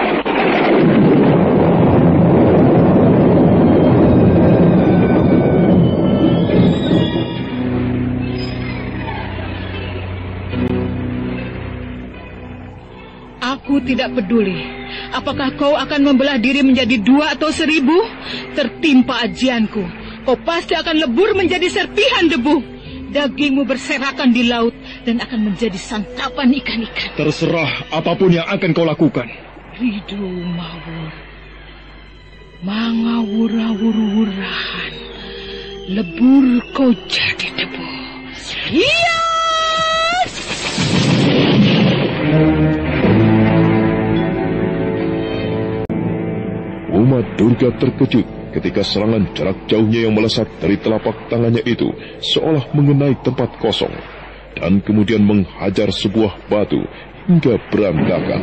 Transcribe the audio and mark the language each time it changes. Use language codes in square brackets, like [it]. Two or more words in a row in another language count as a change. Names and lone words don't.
[id] Aku tidak peduli. Apakah kau akan membelah diri menjadi 2 atau 1000? Tertimpa ajianku, kau pasti akan lebur menjadi serpihan debu. Dagingmu berserakan di laut dan akan menjadi santapan ikan-ikan. Terserah apapun yang akan kau lakukan. [kaw] Ridu mawur, mangawura-wur-wurahan, [id] lebur kau jadi debu. Iya! Uma Durga terkejut ketika serangan jarak jauhnya yang melesat dari telapak tangannya itu seolah mengenai tempat kosong dan kemudian menghajar sebuah batu hingga berantakan.